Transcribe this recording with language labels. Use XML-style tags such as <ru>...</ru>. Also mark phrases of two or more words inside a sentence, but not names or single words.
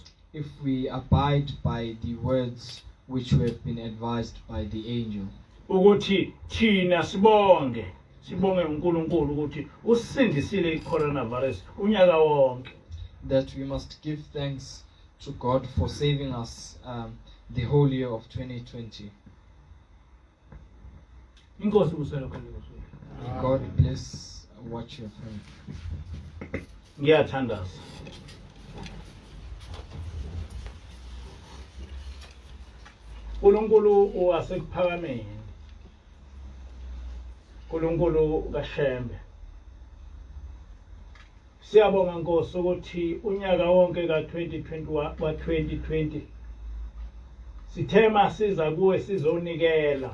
<en>If we abide by the words which we have been advised by the angel,</en> <zu>Ukuthi thina sibonge uNkulunkulu ukuthi usindisile i-coronavirus unyaka wonke.</zu> <en>that we must give thanks to God for saving us the whole year of 2020.</en> <zu>Inkosi uselokho Nkosi.</zu> <en>May God bless what you have heard.</en> <zu>Ngiyathandaza. uNkulunkulu wasekuphakameni. uNkulunkulu kaShembe. Siyabonga Nkosi ukuthi unyaka wonke ka-2021 ka-2020 sithema siza kuwe sizonikela.</zu>